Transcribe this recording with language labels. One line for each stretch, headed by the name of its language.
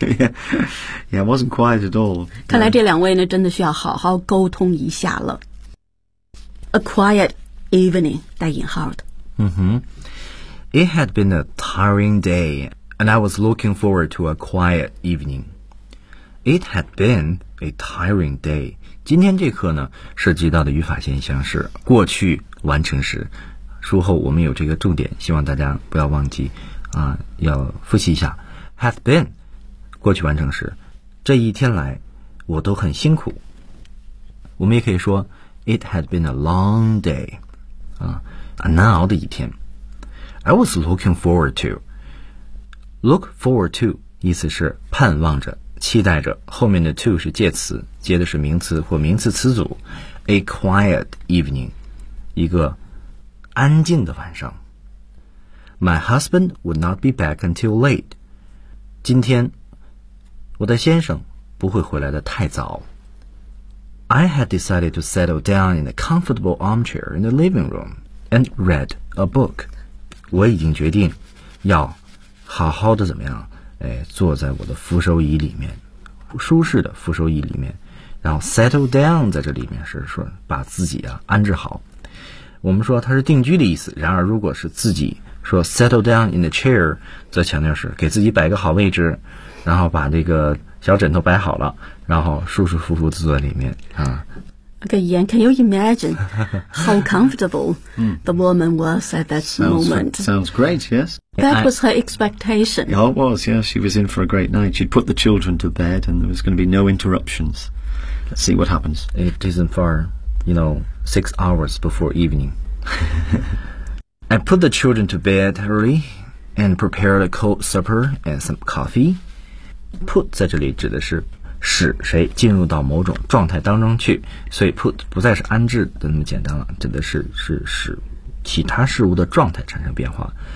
English: Yeah, yeah, it wasn't quiet at all.
Chinese: 看来这两位呢，真的需要好好沟通一下了。
English: A quiet evening,
Chinese: 带引号的。
English: It had been a tiring day, and I was looking forward to a quiet evening. It had been a tiring day.
Chinese: 今天这课呢，涉及到的语法现象是过去完成时。术后我们有这个重点，希望大家不要忘记啊，要复习一下。 Have been 过去完成时，这一天来我都很辛苦。我们也可以说
English: It had been a long day
Chinese: 啊，啊难熬的一天。
English: I was looking forward to. Look forward to
Chinese: 意思是盼望着、期待着。后面的 to 是介词，接的是名词或名词词组。
English: A quiet evening，
Chinese: 一个安静的晚上。
English: My husband would not be back until late.
Chinese: 今天我的先生不会回来的太早。
English: I had decided to settle down in a comfortable armchair in the living room and read a book.
Chinese: 我已经决定要好好的怎么样，哎，坐在我的扶手椅里面，舒适的扶手椅里面，然后 settle down 在这里面是说把自己啊安置好。我们说它是定居的意思，然而如果是自己说
English: settle down in the chair，
Chinese: 则强调是给自己摆个好位置，然后把这个小枕头摆好了，然后舒舒服服地坐在里面啊。
English: Okay, Ian, can you imagine how comfortable the woman was at that moment? Sounds great, yes. That was her expectation. Yeah, it was, yeah. She was in for a great night. She'd put the children to bed and there was going to be no interruptions. Let's see what happens. It isn't far, you know, 6 hours before evening. I put the children to bed early and prepared a cold supper and some coffee.
Chinese: Put 在这里指的是使谁进入到某种状态当中去，所以 put 不再是安置的那么简单了，指的是使其他事物的状态产生变化。